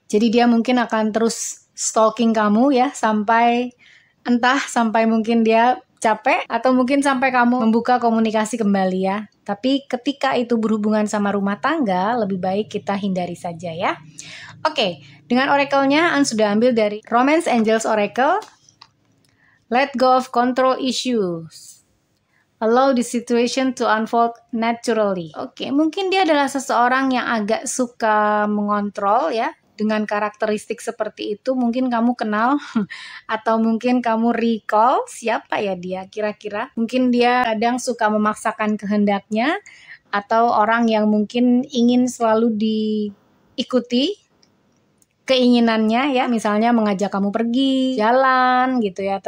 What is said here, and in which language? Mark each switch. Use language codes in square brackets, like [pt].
[id] Jadi dia mungkin akan terus stalking kamu ya, sampai mungkin dia capek, atau mungkin sampai kamu membuka komunikasi kembali ya. Tapi ketika itu berhubungan sama rumah tangga, lebih baik kita hindari saja ya. Oke, dengan oracle-nya An sudah ambil dari Romance Angels Oracle. [en] Let go of control issues. Allow the situation to unfold naturally. [id] Oke, mungkin dia adalah seseorang yang agak suka mengontrol ya. Dengan karakteristik seperti itu mungkin kamu kenal atau mungkin kamu recall siapa ya dia kira-kira. Mungkin dia kadang suka memaksakan kehendaknya atau orang yang mungkin ingin selalu diikuti keinginannya ya, misalnya mengajak kamu pergi jalan gitu ya.